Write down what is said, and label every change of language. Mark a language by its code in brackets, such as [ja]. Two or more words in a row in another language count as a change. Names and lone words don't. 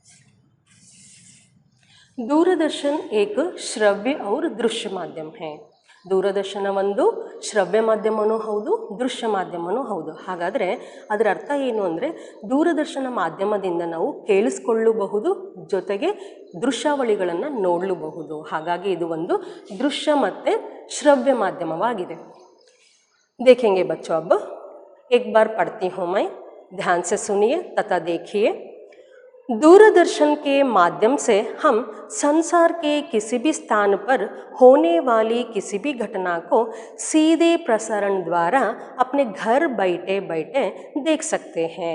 [hi] एक श्रव्य और दृश्य माध्यम है। [kn] ದೂರದರ್ಶನ ಒಂದು ಶ್ರವ್ಯ ಮಾಧ್ಯಮವೂ ಹೌದು, ದೃಶ್ಯ ಮಾಧ್ಯಮವೂ ಹೌದು. ಹಾಗಾದರೆ ಅದರ ಅರ್ಥ ಏನು ಅಂದರೆ, ದೂರದರ್ಶನ ಮಾಧ್ಯಮದಿಂದ ನಾವು ಕೇಳಿಸ್ಕೊಳ್ಳಬಹುದು, ಜೊತೆಗೆ ದೃಶ್ಯಾವಳಿಗಳನ್ನು ನೋಡಲೂಬಹುದು. ಹಾಗಾಗಿ ಇದು ಒಂದು ದೃಶ್ಯ ಮತ್ತು ಶ್ರವ್ಯ ಮಾಧ್ಯಮವಾಗಿದೆ. [hi] देखेंगे बच्चों, अब एक बार पढ़ती हूँ मैं, ध्यान से सुनिए तथा देखिए. दूरदर्शन के माध्यम से हम संसार के किसी भी स्थान पर होने वाली किसी भी घटना को सीधे प्रसारण द्वारा अपने घर बैठे बैठे देख सकते हैं.